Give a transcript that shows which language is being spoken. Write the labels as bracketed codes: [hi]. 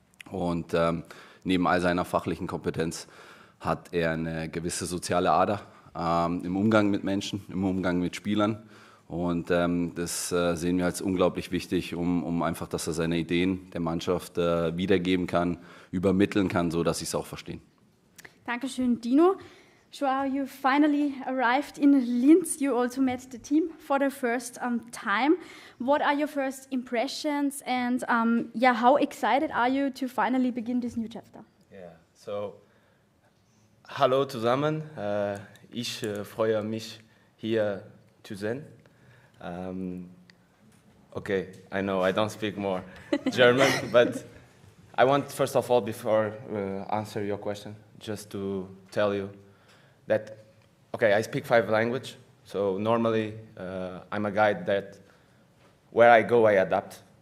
[de] Und neben all seiner fachlichen Kompetenz hat er eine gewisse soziale Ader im Umgang mit Menschen, im Umgang mit Spielern. Und das sehen wir als unglaublich wichtig, um einfach, dass er seine Ideen der Mannschaft wiedergeben kann, übermitteln kann, so dass sie es auch verstehen. Dankeschön, Dino. [en] Joao, you finally arrived in Linz. You also met the team for the first time. What are your first impressions and how excited are you to finally begin this new chapter? Yeah, so [de] hallo zusammen. Ich freue mich hier zu sein. [en] Okay, I know I don't speak more German, but I want first of all, before answer your question, just to tell you that, okay, I speak 5 languages, so normally I'm a guy that where I go I adapt.